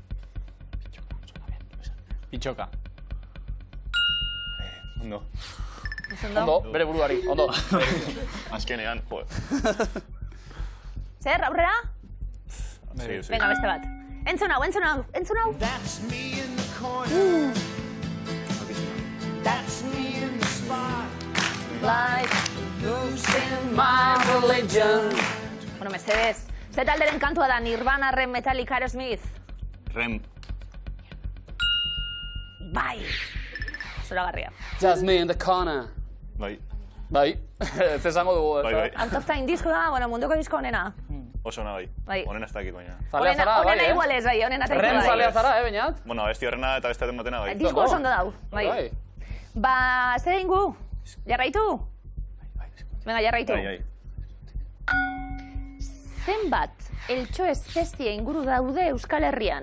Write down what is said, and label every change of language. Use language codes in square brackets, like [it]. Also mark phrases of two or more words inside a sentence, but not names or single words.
[eu] Pitxoka. Ondo. Ondo, bere buruari, ondo. Azkenean, jo. Zer, aurrera? Sí. Venga, beste bat. Entzun hau, entzun hau, entzun hau. [en] That's me in the corner. That's me in the spot. Like Losing my Norwegian. [eu] Bueno, mesedez. Ze talderen kantua da Nirvana, Rem, Metallica, Aerosmith? Rem. Bai. Zoragarria. [en] Just me in the corner. [eu] Bai. Bai, ez esango dugu, ez Bai, da? bai. Out of Time disko da, bueno, munduko disko honena. Oso ona bai. Bai. Honen ez dakit baina. Zalea zara, bai, Honena igual ez, bai, honena eta Rem bai. zalea zara, Beñat? Bueno, abesti horrena eta beste batena bai. Disko oso ondo dau, bai. Ba, zer ingu? Jarraitu? Venga, jarraitu. Bai, bai. Zenbat eltxo espezie inguru daude Euskal Herrian?